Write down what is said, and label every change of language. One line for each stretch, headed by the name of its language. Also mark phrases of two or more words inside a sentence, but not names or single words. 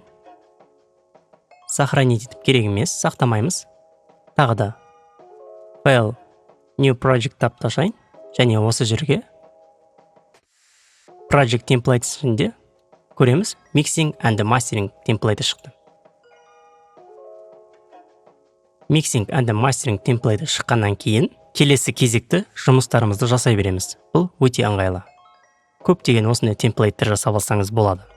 Kazakh: Сохранить етіп керек емес, сақтамаймыз. Тағы да
English: File, New Project
Kazakh: тапты ашайын. Және осы жерге
English: Project Templates
Kazakh: ішінде көреміз
English: Mixing and Mastering
Kazakh: темплейті шықты.
English: Mixing and Mastering
Kazakh: темплейті шыққаннан кейін келесі кезекті жұмыстарымызды жасай береміз. Бұл өте ыңғайлы. Көптеген осындай темплейттер жасап алсаңыз болады.